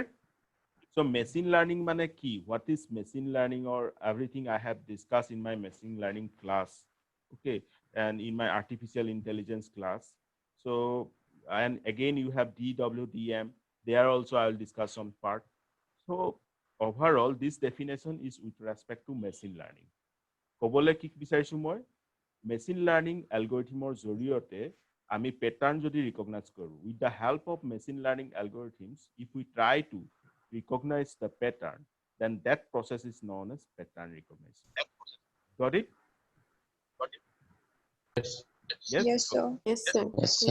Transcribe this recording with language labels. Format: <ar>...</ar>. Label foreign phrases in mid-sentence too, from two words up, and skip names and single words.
<en>So machine learning</en> <as>মানে কি?</as> <en>What is machine learning, or everything I have discussed in my machine learning class, okay, and in my artificial intelligence class. So, and again you have DWDM, there also I will discuss some part. So overall, this definition is with respect to machine learning.</en> <as>ক'বলৈ কি বিচাৰিছোঁ মই,</as> <en>machine learning</en> <as>algorithmor joriote ami pattern jodi recognize koru.</as> <en>With the help of machine learning algorithms, if we try to recognize the pattern, then that process is known as pattern recognition. Got it? Yes. Yes? Yes, sir. Yes, sir. Yes, sir.</en>